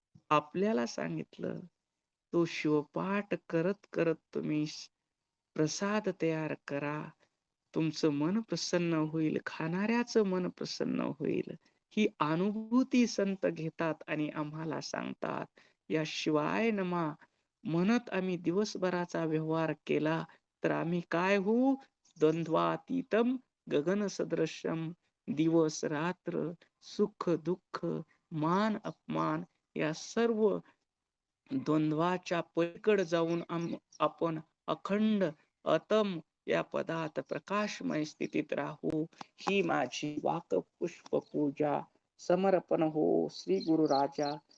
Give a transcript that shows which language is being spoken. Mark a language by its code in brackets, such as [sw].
[mr] आपल्याला सांगितलं तो शिवपाठ करत करत तुम्ही प्रसाद तयार करा. तुमचं मन प्रसन्न होईल, खाणाऱ्याचं मन प्रसन्न होईल. ही अनुभूती संत घेतात आणि आम्हाला सांगतात. या शिवाय नमा म्हणत आम्ही दिवसभराचा व्यवहार केला तर आम्ही काय होऊ? [sa] द्वंद्वातीतम गगन सदृशम. [mr] दिवस रात्र, सुख दुःख, मान अपमान या सर्व द्वंद्वाच्या पलीकड जाऊन आपण अखंड अतम या पदात प्रकाशमय स्थितीत राहू. ही माझी वाक पुष्प पूजा समर्पण हो श्री गुरु राजा.